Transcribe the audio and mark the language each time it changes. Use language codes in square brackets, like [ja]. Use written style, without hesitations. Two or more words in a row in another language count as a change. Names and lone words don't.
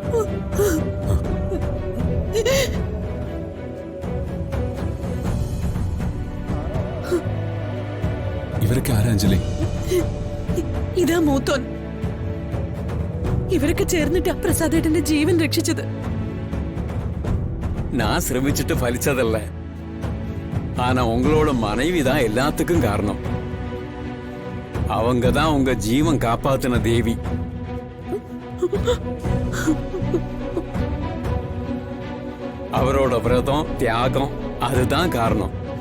[ml] ഇവരൊക്കെ ആരാ അഞ്ജലി? ഇതാ മൂത്തോൻ. ഇവരൊക്കെ ചേർന്നിട്ടാ പ്രസാദേട്ടന്റെ ജീവൻ രക്ഷിച്ചത്. ഞാൻ ശ്രമിച്ചിട്ട് ഫലിച്ചതല്ല. [ta] ஆனா உங்களோட மனைவி தான் எல்லாத்துக்கும் காரணம். அவங்க தான் உங்க ஜீவன் காப்பாத்தின தேவி. அவரோட விரதம், தியாகம், அதுதான் காரணம்.